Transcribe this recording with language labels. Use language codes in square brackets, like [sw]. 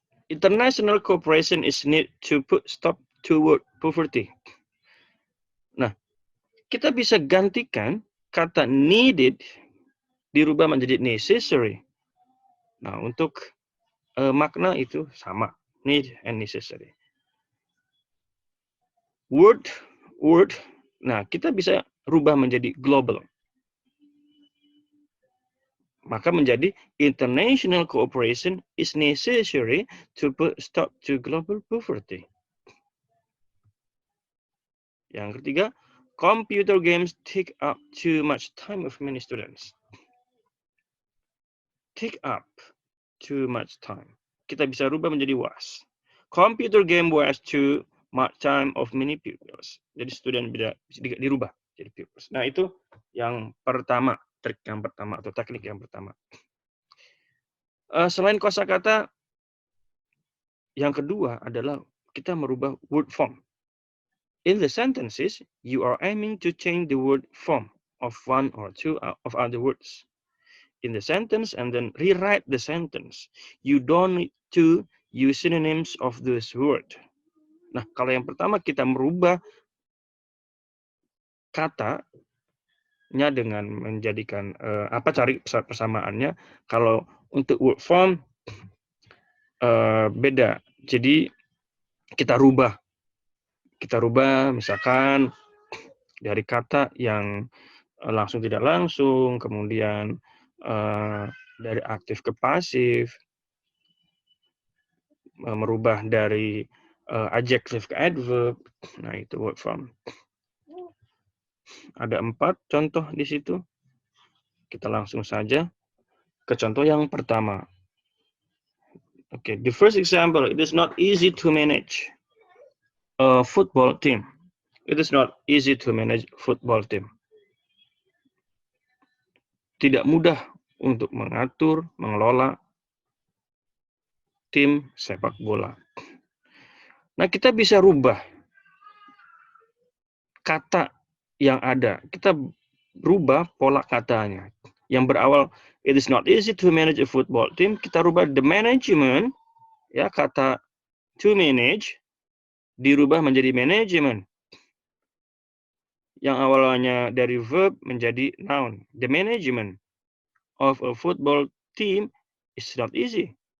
[en] International cooperation is needed to put stop to word poverty. [id] Nah, kita bisa gantikan kata needed dirubah menjadi necessary. Nah, untuk makna itu sama, [en] need and necessary. [id] Word, nah kita bisa rubah menjadi global. Maka menjadi [en] international cooperation is necessary to put stop to global poverty. [id] Yang ketiga, [en] computer games take up too much time of many students. Take up too much time. [id] Kita bisa rubah menjadi was. [en] Computer game was too much time of many pupils. [id] Jadi student bisa dirubah jadi pupils. Nah, itu yang pertama, trik yang pertama atau teknik yang pertama. Selain kosakata, yang kedua adalah kita merubah word form. [en] In the sentences, you are aiming to change the word form of one or two of other words in the sentence and then rewrite the sentence. You don't need to use synonyms of this word. [id] Nah, kalau yang pertama kita merubah katanya dengan menjadikan cari persamaannya. Kalau untuk word form beda. Jadi kita rubah misalkan dari kata yang langsung tidak langsung, kemudian dari aktif ke pasif, merubah dari adjective ke adverb. Nah, itu word form. Ada 4 contoh di situ. Kita langsung saja ke contoh yang pertama. [en] Okay, the first example, it is not easy to manage a football team. It is not easy to manage football team. [id] Tidak mudah untuk mengatur, mengelola tim sepak bola. Nah, kita bisa rubah kata yang ada. Kita rubah pola katanya. Yang berawal, [en] it is not easy to manage a football team. [id] Kita rubah [en] the management, [id] ya kata to manage, dirubah menjadi management. Yang awalnya dari verb menjadi noun, [en] the management. of a football team is not easy.